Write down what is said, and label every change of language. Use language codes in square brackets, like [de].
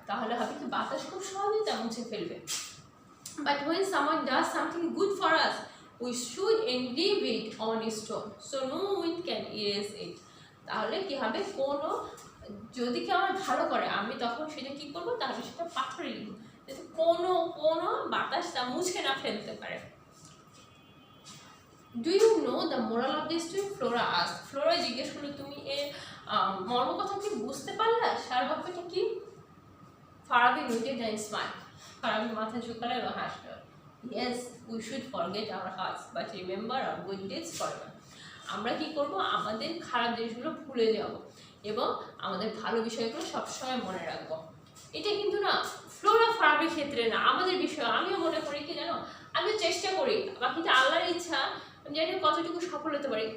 [bn] তাহলে হবে কি বাতাস খুব সহজেই তা মুছে ফেলবে। [en] But when someone does something good for us, we should engrave it on a stone, so no wind can erase it. [bn] তাহলে কি হবে, কোনো যদি কেউ আমার ভালো করে আমি তখন সেটা কি করবো, তাহলে সেটা পাথরে লিখবো যাতে কোনো বাতাস তা মুছে না ফেলতে পারে। [en] Do you know the moral of this story? Flora asked. [bn] Flora জিজ্ঞেস করলো তুমি এর মর্ম কথা কি বুঝতে পারলা? সার বাক্যটা কি? [en] Farabi nodded and smiled. [bn] Farabi মাথা ঝুঁকালো এবং হাসলো। [en] Yes, we should forget our hearts, but remember our good deeds forever. [bn] আমরা কি করব, আমাদের খারাপ জিনিসগুলো ভুলে যাব এবং আমাদের ভালো বিষয়গুলো সবসময় মনে রাখবো। এটা কিন্তু না ফ্লোরা ফারাবির ক্ষেত্রে না, আমাদের বিষয়। আমিও মনে করি কি জানো, আমি চেষ্টা করি, বাকিটা আল্লাহর ইচ্ছা, আমি জানি কতটুকু সফল হতে পারি।